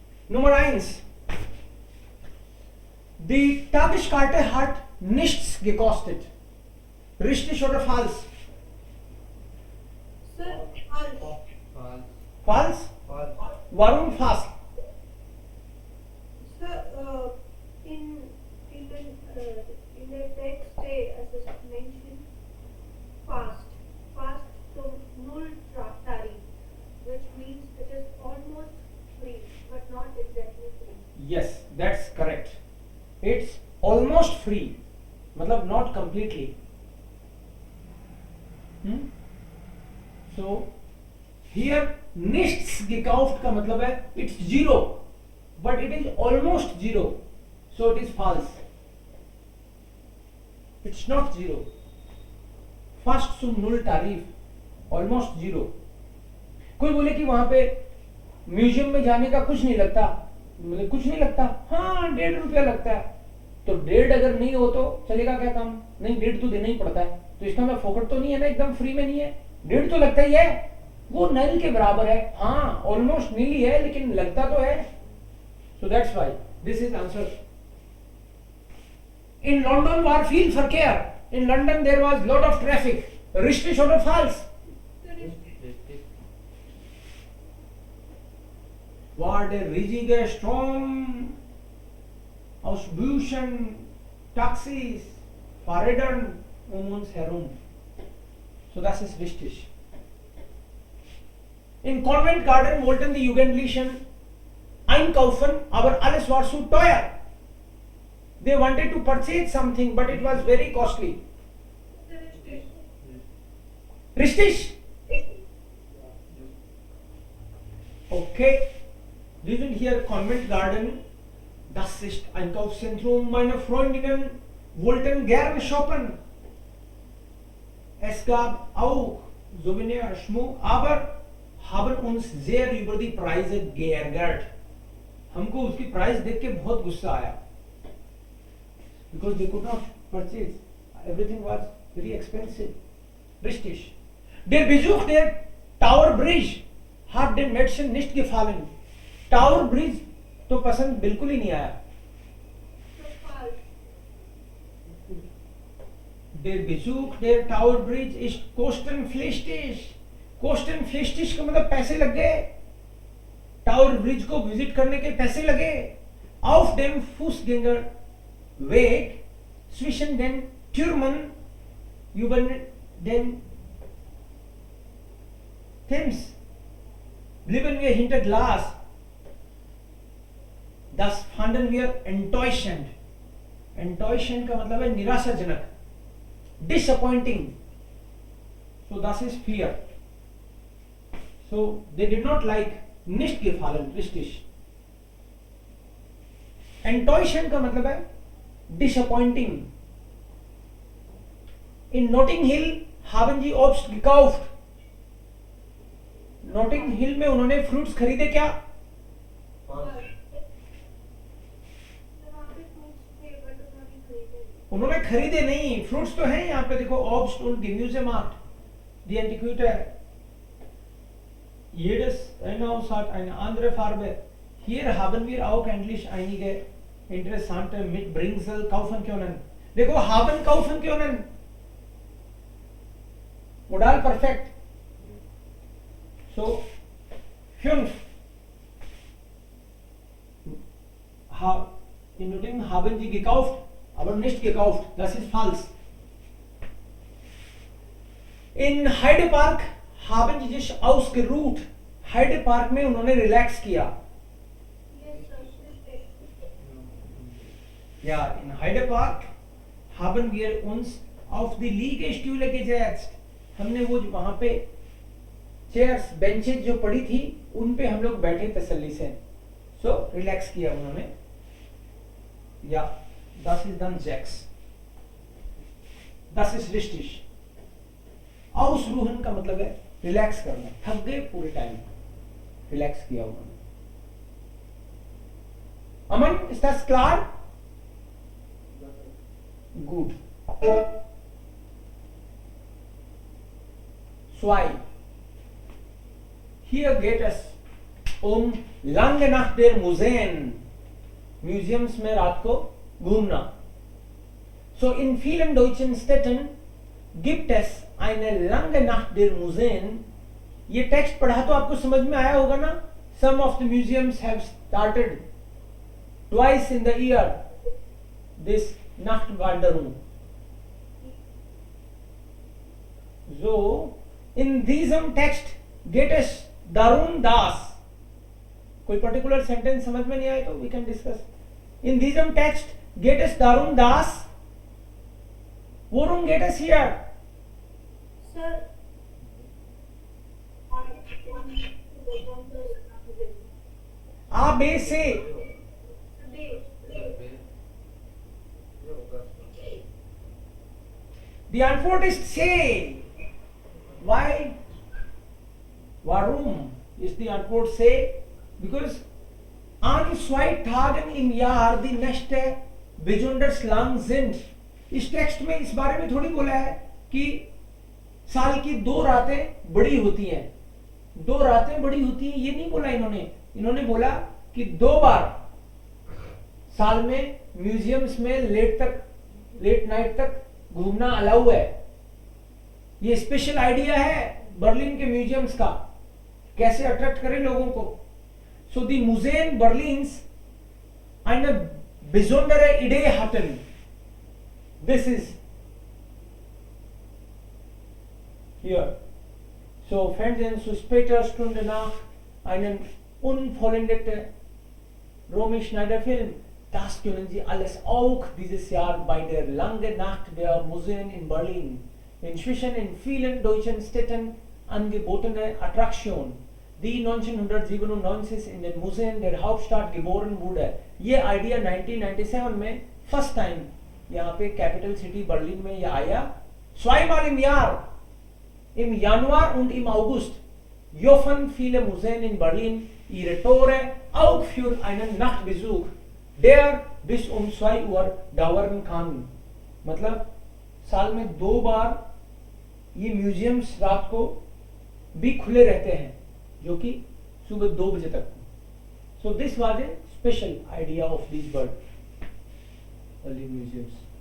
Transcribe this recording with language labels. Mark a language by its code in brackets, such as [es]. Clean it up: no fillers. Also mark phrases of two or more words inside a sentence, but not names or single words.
[de] Nummer eins. Die Tageskarte hat nichts gekostet. Richtig oder falsch? [en] Sir, false. [de] Falsch? Warum falsch? [en] Sir, in the text as is mentioned, [de] fast to null tariff, [en] which means it is almost free, but not exactly free. Yes, that's correct. It's almost free. मतलब not completely. So here [de] nichts gekauft [hi] का मतलब है [en] it's zero, but it is almost zero, so it is false. It's not zero. [de] Fast to null tariफ, [en] almost zero. [hi] कोई बोले कि वहां पे म्यूजियम में जाने का कुछ नहीं लगता, मतलब कुछ नहीं लगता, हाँ 1.5 रुपया लगता है, तो 1.5 अगर नहीं हो तो चलेगा क्या काम? नहीं, 1.5 तो देना ही पड़ता है, तो इसका मतलब फोकट तो नहीं है ना, एकदम फ्री में नहीं है, 1.5 तो लगता ही है, वो नल के बराबर है, हाँ [en] almost nil [hi] ही है लेकिन लगता तो है, [en] So that's why this is answer. [de] In London war viel Verkehr. [en] In London there was lot of traffic. [de] Richtig oder falsch? War der riesige Strom aus Bussen, Taxis, Fahrrädern uns herum. So das ist richtig. In Covent Garden wollten die Jugendlichen einkaufen, aber alles war zu teuer. [en] They wanted to purchase something, but it was very costly. [de] Richtig? Okay. Wir sind hier Convent Garden. Das ist Einkaufszentrum. Meine Freundinnen wollten gerne shoppen. Es gab auch Souvenir, Schmuck, aber haben uns sehr über die Preise geärgert. [hi] हमको उसकी प्राइस देख के बहुत गुस्सा आया. [en] Because they could not purchase. Everything was very expensive. [de] Richtig. Der Besuch der Tower Bridge hat den Menschen nicht gefallen. [hi] Tower Bridge तो पसंद बिल्कुल ही नहीं आया. [en] So false. [de] Der Besuch der Tower Bridge ist kostenpflichtig. [hi] kostenpflichtig का मतलब पैसे लग गए. टावर ब्रिज को विजिट करने के पैसे लगे. [de] Auf dem Fußgänger Weg zwischen den Türmen über den Thames blieben wir hinter Glas. Das fanden wir enttäuschend. [hi] Enttäuschend का मतलब है निराशाजनक. [en] Disappointing. [de] So das ist fear. [en] So they did not like, [de] nicht gefallen, richtig. [hi] Enttäuschend का मतलब है disappointing. [de] In Notting Hill haben sie Obst gekauft. [hi] Notting Hill में उन्होंने फ्रूट्स खरीदे क्या? उन्होंने खरीदे नहीं. फ्रूट्स तो हैं यहाँ पे, देखो [de] Obst und Gemüsemarkt, die Antiquitäre. Jedes Haus hat eine andere Farbe. Hier haben wir auch endlich einige interessante Mitbringsel kaufen können. देखो haben kaufen können. Modal perfekt. [en] So 5. [de] In Nottingham haben sie gekauft, aber nicht gekauft. Das ist falsch. In Hyde Park haben sie sich ausgeruht. [hi] Hyde Park में उन्होंने रिलैक्स किया. [de] Ja, in Hyde Park haben wir uns auf die Liegestühle gesetzt. [hi] हमने वो वहां पे [en] chairs, benches [hi] जो पड़ी थी उन पे हम लोग बैठे तसल्ली से. So रिलैक्स किया उन्होंने. [de] Ja, das ist dann 6. Das ist richtig. Ausruhen [hi] का मतलब है रिलैक्स करना. थक गए पूरे टाइम, रिलैक्स किया उन्होंने. अमन, [de] ist das klar? Gut. 2. Hier geht es lange Nacht der Museen, [hi] म्यूजियम्स में रात को घूमना. [de] So in vielen deutschen Städten gibt es eine lange Nacht der Museen. [hi] ये टेक्स्ट पढ़ा तो आपको समझ में आया होगा ना. [en] Some of the museums have started twice in the year this Nachtwanderung. [de] So in diesem Text geht es darum, dass [hi] कोई [en] particular sentence [hi] समझ में नहीं आए तो [en] we can discuss. [de] In diesem Text geht es darum, dass. Worum geht es hier? [en] Sir, A, B, C. [de] Die Antwort ist C. Why? Warum ist die Antwort C? Because an 2 Tagen im Jahr die Nächte besonders lang sind. [hi] इस टेक्स्ट में इस बारे में थोड़ी बोला है कि साल की 2 रातें बड़ी होती हैं. 2 रातें बड़ी होती हैं ये नहीं बोला इन्होंने बोला कि 2 बार साल में म्यूजियम्स में [en] late night [hi] तक घूमना अलाउ है. ये [en] special idea [hi] है बर्लिन के म्यूजियम्स का, कैसे अट्रैक्ट करें लोगों को. [en] so the [de] Museen Berlins eine besondere Idee hatten. [en] This is here. [de] So fanden zu später Stunde nach einen unvollendeten Romy Schneider Film. Das können Sie alles auch dieses Jahr bei der Lange Nacht der Museen in Berlin. Inzwischen in vielen deutschen Städten angebotene Attraktion, die 1997 in den Museen der Hauptstadt geboren wurde. [hi] ये आइडिया 1997 में [en] first time [hi] यहाँ पे [en] capital city [hi] बर्लिन में ये आया. [de] Zweimal im Jahr, im Januar und im August, öffnen viele Museen in Berlin ihre Tore auch für einen Nachtbesuch, der bis um 2 Uhr dauern kann. [hi] मतलब साल में 2 बार ये म्यूजियम्स रात को भी खुले रहते हैं, जो कि सुबह 2 बजे तक. [en] So this was a special idea of these Berlin museums.